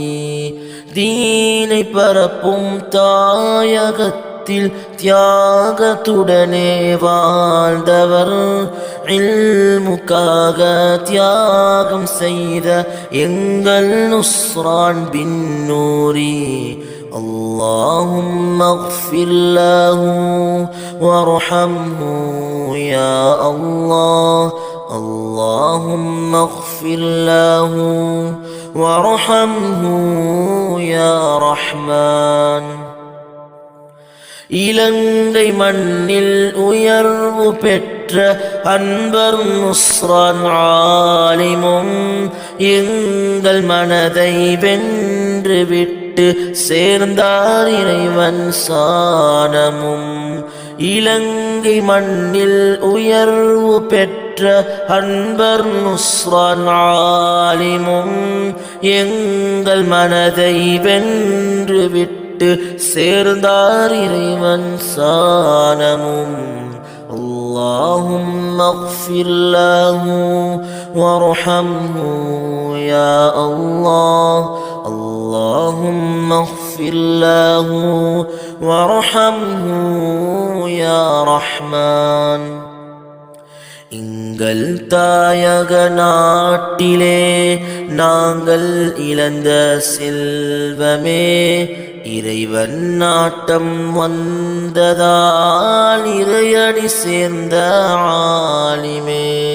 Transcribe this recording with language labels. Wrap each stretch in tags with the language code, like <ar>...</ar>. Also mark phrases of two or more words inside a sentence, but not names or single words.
<ta>தீனை பரப்பும் தாயகத்தில் தியாகத்துடனே வாழ்ந்தவர், இல்முக்காக தியாகம் செய்த எங்கள் நுஸ்ரான் பின் நூரி.</ta> <ar>اللهم اغفر له وارحمه يا الله. اللهم اغفر له وارحمه يا رحمن.</ar> <ta>இலங்கை மண்ணில் உயர்வு பெற்ற அன்பர் நுஸ்ரான் ஆலிமும், எங்கள் மனதை வென்று விட்டு சேர்ந்தார் இறைவன் சானமும். இலங்கை மண்ணில் உயர்வு பெற்ற அன்பர் நுஸ்ரான் ஆலிமும், எங்கள் மனதை வென்று விட்டு சேர்ந்தார் இறைவன் சானமும்.</ta> <ar>اللهم اغفر له وارحمه يا الله. اللهم اغفر له وارحمه يا رحمن.</ar> <ta>எங்கள் தாயக நாட்டிலே நாங்கள் இழந்த செல்வமே, இறைவன் நாட்டம் வந்ததால் இறையடி சேர்ந்த ஆலிமே.</ta>